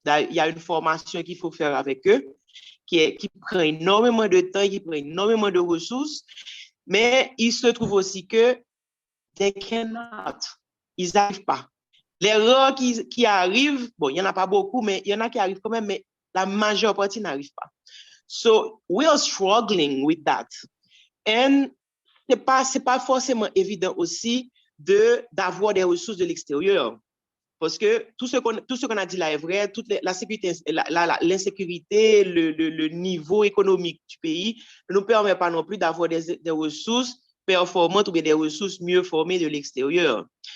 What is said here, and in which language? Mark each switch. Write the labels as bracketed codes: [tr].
[fr] il y a une formation qu'il faut faire avec eux, qui prend énormément de temps, qui prend énormément de ressources, mais il se trouve aussi que [en] they cannot, [fr] ils n'arrivent pas. Les rares qui arrivent, bon, il n'y en a pas beaucoup, mais il y en a qui arrivent quand même, mais la majeure partie n'arrive pas. [en] So we are struggling with that. [fr] And c'est pas forcément évident aussi d'avoir des ressources de l'extérieur. Parce que tout ce qu'on a dit là est vrai, la sécurité, l'insécurité, le niveau économique du pays ne nous permet pas non plus d'avoir des ressources performantes ou bien des ressources mieux formées de l'extérieur.